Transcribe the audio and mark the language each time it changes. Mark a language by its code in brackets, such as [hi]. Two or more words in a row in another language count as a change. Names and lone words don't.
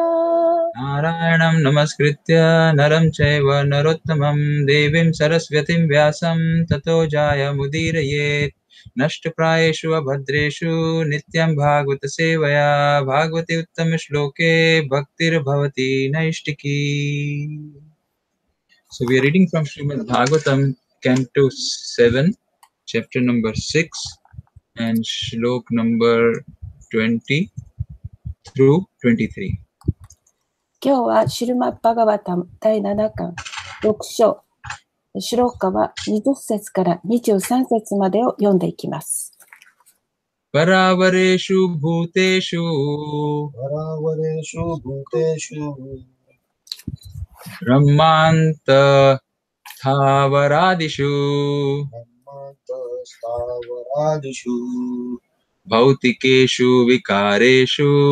[sa] नारायणं नमस्कृत्य नरं चैव नरोत्तमम् देवीं सरस्वतीं व्यासं ततो जय मुदीरयेत् नष्टप्रायेषु अभद्रेषु नित्यं भागवत सेवया भगवति उत्तम श्लोके भक्तिर् भवति नैष्ठिकी. [en] So we are reading from Srimad Bhagavatam, Canto 7, chapter number 6 and Shlok number 20 through 23. [ja] 今日はシルマッバガバタム第7巻6章シュローカは20節から23節までを読んでいきます。 [sa] परावरेषु भूतेषु ब्रह्मान्त थावरादिषु भौतिकेषु विकारेषु